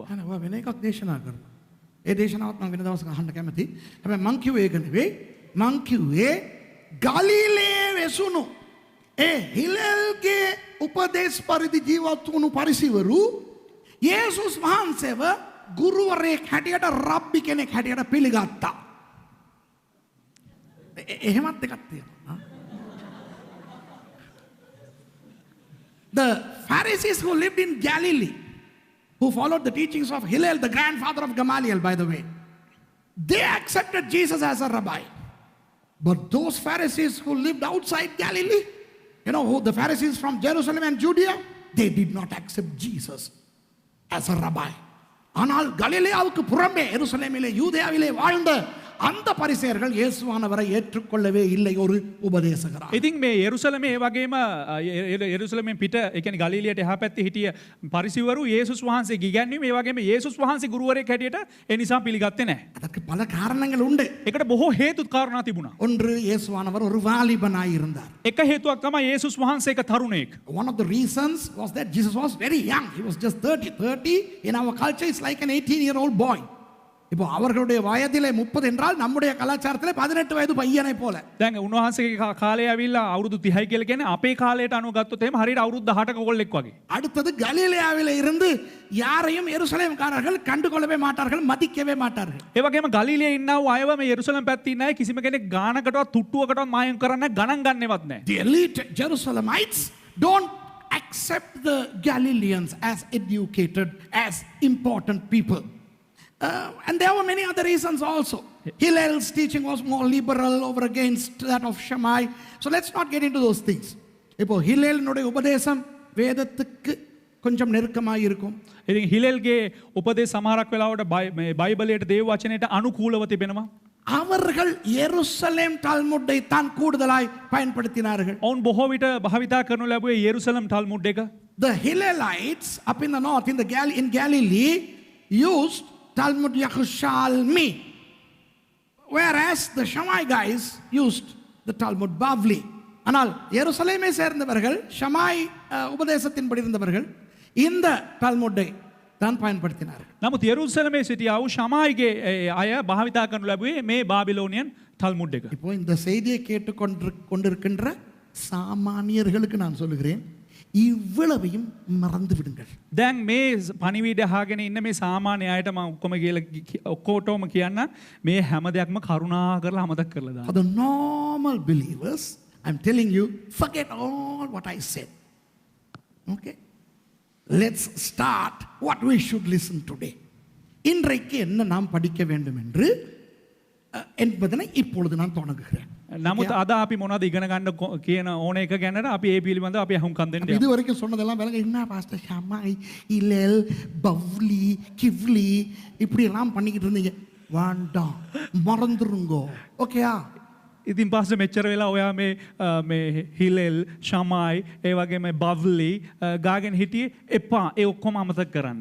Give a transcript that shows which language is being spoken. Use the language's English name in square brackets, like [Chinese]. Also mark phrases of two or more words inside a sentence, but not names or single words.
[Sinhala] අනේ වෙන එකක් දේශනා කරනවා. ඒ දේශනාවත් මම වෙන දවසක අහන්න කැමතියි. හැබැයි මං කිව්වේ ඒක නෙවෙයි. මං කිව්වේ ගලීලේ වෙසුණු ඒ හිලෙල්ගේ උපදේශ පරිදි ජීවත් වුණු පරිසිවරු යේසුස් වහන්සේව ගුරුවරයෙක් හැටියට රබ්බි කෙනෙක් හැටියට පිළිගත්තා. එහෙමත් එකක් තියෙනවා. [English] The Pharisees who lived in Galilee, who followed the teachings of Hillel, the grandfather of Gamaliel, by the way, they accepted Jesus as a rabbi. But those Pharisees who lived outside Galilee, the Pharisees from Jerusalem and Judea, they did not accept Jesus as a rabbi. [Tamil] ஆனால் கலிலேயாவுக்கு புறம்பே எருசலேமிலே யூதேயாவிலே வாழ்ந்த அந்த பரிசேயர்கள் இயேசுவானவரை ஏற்றுக்கொள்ளவே இல்லை ஒரு உபதேசகராக. [Sinhala] ඉතින් මේ යෙරුසලමේ ඒ වගේම යෙරුසලමෙන් පිට ඒ කියන්නේ ගලිලියට එහා පැත්තේ හිටිය පරිසෙවරු යේසුස් වහන්සේ ඉගැන්වීම ඒ වගේම යේසුස් වහන්සේ ගුරුවරයෙක් හැටියට ඒ නිසා පිළිගත්තේ නැහැ. [Tamil] அதற்கு பல காரணங்கள் உண்டு. [Sinhala] ඒකට බොහෝ හේතු කාරණා තිබුණා. [Tamil] ஒன்று இயேசுவானவர் ஒரு வாலிபனாய் இருந்தார். [Sinhala] එක හේතුවක් තමයි යේසුස් වහන්සේ එක තරුණයෙක්. [English] One of the reasons was that Jesus was very young. He was just 30 in our culture is like an 18-year-old boy. [Tamil] இப்போ அவர்களுடைய வயதிலே 30 என்றால் நம்முடைய கலாச்சாரத்திலே 18 வயது பையனை போல. [Sinhala] දැන් උන්වහන්සේගේ කාලය ඇවිල්ලා අවුරුදු 30යි කියලා කියන්නේ අපේ කාලයට අනුව ගත්තොත් එහෙම හරියට අවුරුදු 18ක කොල්ලෙක් වගේ. [Tamil] அடுத்தது கலிலேயாவிலே இருந்து யாரையும் எருசலேம்காரர்கள் கண்டுகொள்ளவே மாட்டார்கள், மதிக்கவே மாட்டார்கள். [Sinhala] ඒ වගේම ගලිලියේ ඉන්නා වූ අයව මේ යෙරුසලම් පැත්තේ ඉන්න අය කිසිම කෙනෙක් ගානකටවත් තුට්ටුවකටවත් මායම් කරන්නේ ගණන් ගන්නවත් නැහැ. [English] The elite Jerusalemites don't accept the Galileans as educated, as important people. And there were many other reasons also. Hillel's teaching was more liberal over against that of Shammai. So let's not get into those things. [Tamil] இப்போ ஹிலேலினுடைய உபதேசம் வேதத்துக்கு கொஞ்சம் நெருக்கமாக இருக்கும். [Sinhala] ඉතින් හිලෙල්ගේ උපදේශ සමහරක් වෙලාවට මේ බයිබලයට දේව වචනයට අනුකූලව තිබෙනවා. [Tamil] அவர்கள் எருசலேம் டால்முட்டை தான் கூடுதலாய் பயன்படுத்தினார்கள். [Sinhala] ඔවුන් බොහෝ විට භාවිතා කරනු ලැබුවේ යෙරුසලම් ටල්මුඩ් එක. [English] The Hillelites up in the north in Galilee used Talmud Yerushalmi, whereas the Shammai guys used the Talmud Bavli. [Tamil] ஆனால் எருசலேமை சேர்ந்தவர்கள் ஷமாய் உபதேசத்தின்படி இருந்தவர்கள் இந்த டால்முட்டை தான் பயன்படுத்தினார்கள். [Sinhala] නමුත් යෙරුසලමේ සිටියා වූ ෂමායිගේ අය භාවිතා කරනු ලැබුවේ මේ බාබිලෝනියන් ටල්මුඩ් එක. [Tamil] இப்போ இந்த செய்தியை கேட்டுக்கொண்டிருக்கின்ற சாமானியர்களுக்கு நான் சொல்லுகிறேன், இவ்வளவையும் மறந்து விடுங்கள். [Sinhala] දැන් මේ පණිවිඩ අහගෙන ඉන්න මේ සාමාන්‍ය අයට මම ඔක්කොම කියලා ඔක්කොටම කියන්න මේ හැම දෙයක්ම කරුණා කරලා අමතක කරලා දාන්න. [English] For the normal believers, I'm telling you, forget all what I said. Okay? Let's start what we should listen today. [Tamil] இன்றைக்கு என்ன நாம் படிக்க வேண்டும் என்று என்பதனை இப்பொழுது நான் தொடங்குகிறேன். [Sinhala] නමුත් අද අපි මොනවද ඉගෙන ගන්න කියන ඕන එක ගැනට අපි ඒ පිළිබඳව අපි අහුම්කම් දෙන්න. [Tamil] இது வரைக்கும் சொன்னதெல்லாம் விளங்க என்ன பாஸ்டர் ஷமாய் இலல் பவ்லி கிவ்லி இப்படி எல்லாம் பண்ணிக்கிட்டு இருந்தீங்க, வேண்டாம் மறந்துருங்கோ. ஓகேயா? [Sinhala] ඉතින් පස්සේ මෙච්චර වෙලා ඔයා මේ හිලෙල් ෂමායි ඒ වගේම බව්ලි ගාගෙන හිටියේ එපා ඒ ඔක්කොම අමතක කරන්න.